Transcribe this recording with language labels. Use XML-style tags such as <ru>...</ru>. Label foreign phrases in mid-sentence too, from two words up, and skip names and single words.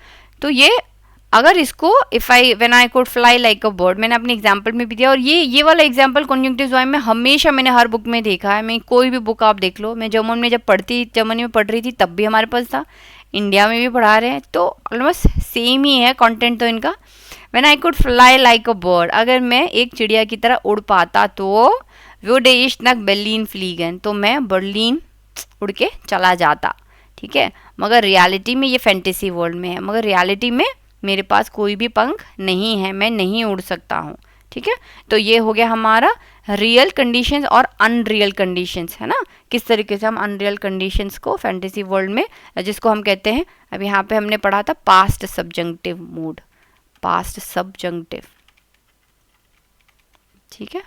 <hi>तो ये अगर इसको</hi> <en>when I could fly like a bird,</en> <hi>मैंने अपने एग्जांपल में भी दिया, और ये वाला एग्जांपल</hi> <en>conjunctive voice</en> <hi>में हमेशा मैंने हर बुक में देखा है। मैं कोई भी बुक आप देख लो, मैं जर्मन में जर्मनी में पढ़ रही थी तब भी हमारे पास था, इंडिया में भी पढ़ा रहे हैं, तो</hi> <en>almost same</en> <hi>ही है कंटेंट तो इनका।</hi> <en>when I could fly like a bird,</en> <hi>अगर मैं एक चिड़िया की तरह उड़ पाता तो</hi> <de>würde ich nach Berlin fliegen,</de> <hi>तो मैं बर्लिन उड़ के चला जाता, ठीक है। मगर रियलिटी में ये</hi> <en>fantasy world</en> <hi>में है, मगर रियलिटी में मेरे पास कोई भी पंख नहीं है, मैं नहीं उड़ सकता हूँ, ठीक है। तो ये हो गया हमारा</hi> <en>real conditions</en> <hi>और</hi> <en>unreal conditions,</en> <hi>है ना, किस तरीके से हम</hi> <en>unreal conditions</en> <hi>को</hi> <en>fantasy world</en> <hi>में, जिसको हम कहते हैं, अब यहाँ पे हमने पढ़ा था</hi> <en>past subjunctive mood, past subjunctive,</en> <hi>ठीक है।</hi>